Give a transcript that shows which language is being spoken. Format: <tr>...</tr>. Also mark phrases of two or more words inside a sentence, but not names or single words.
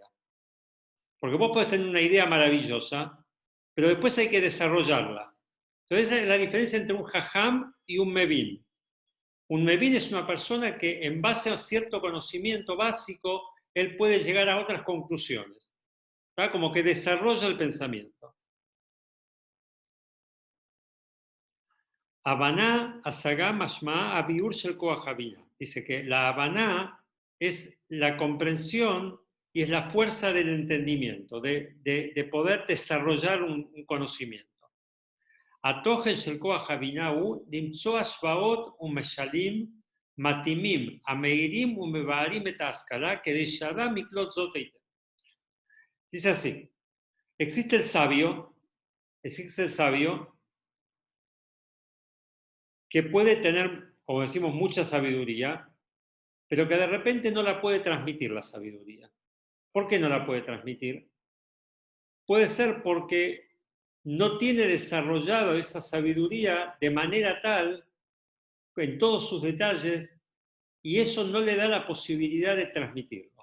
<es>Porque vos podés tener una idea maravillosa, pero después hay que desarrollarla. Entonces, esa es la diferencia entre un jajam y un mevin. Un mevin es una persona que, en base a cierto conocimiento básico, él puede llegar a otras conclusiones. ¿Tá? Como que desarrolla el pensamiento.</es> <he>הבנה, השגה, משמע, ביאור של כח הבינה.</he> <es>Dice que la habaná es la comprensión y es la fuerza del entendimiento, de poder desarrollar un conocimiento.</es> <he>התוכן של כוח הבינה הוא למצוא השוואות ומשלים מתאימים, המאירים ומבארים את ההשכלה כדי שאדם יקלוט זאת היטב.</he> <es>Dice así, existe el sabio que puede tener, como decimos, mucha sabiduría, pero que de repente no la puede transmitir la sabiduría. ¿Por qué no la puede transmitir? Puede ser porque no tiene desarrollado esa sabiduría de manera tal, en todos sus detalles, y eso no le da la posibilidad de transmitirlo.</es>